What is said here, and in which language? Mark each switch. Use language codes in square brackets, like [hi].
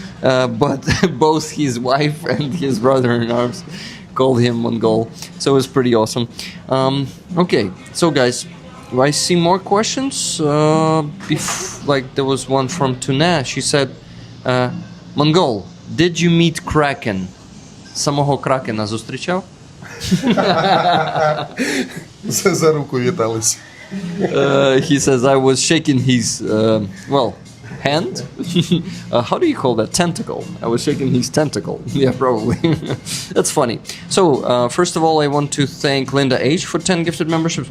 [en] But both his wife and his brother-in-arms called him Mongol, so it was pretty awesome. Okay, so guys, I see more questions. There was one from Tuna. She said, "Mongol, did you meet Kraken? [uk] Самого Кракена зустрічав?" За руку вітались. [en] He says, "I was shaking his hand." How do you call that? Tentacle. I was shaking his tentacle. Yeah, probably. That's funny. So, first of all, I want to thank Linda H for 10 gifted memberships.